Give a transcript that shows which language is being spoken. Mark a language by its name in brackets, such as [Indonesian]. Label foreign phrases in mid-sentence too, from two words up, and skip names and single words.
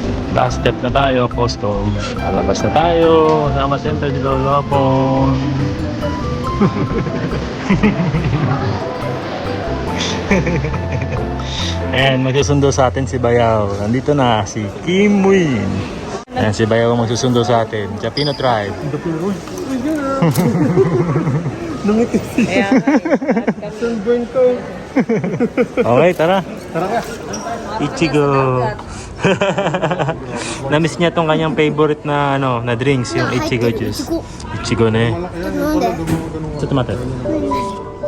[English] Last step [Filipino] na tayo, custom. Lalabas na tayo. Kasama center di Lolopon. Ayan, magsusundo sa atin si Bayaw. Nandito na si Kim Win. Ayan, si Bayaw magsusundo sa atin. Japino Tribe. Nangitis siya. Sunburn ko. Okay, tara. Tara ka. Ichigo. Namiss niya tong kanyang favorite na na drinks, yung Ichigo juice. [Japanese] イチゴね. 飲んで。 [Filipino] Sa tomato.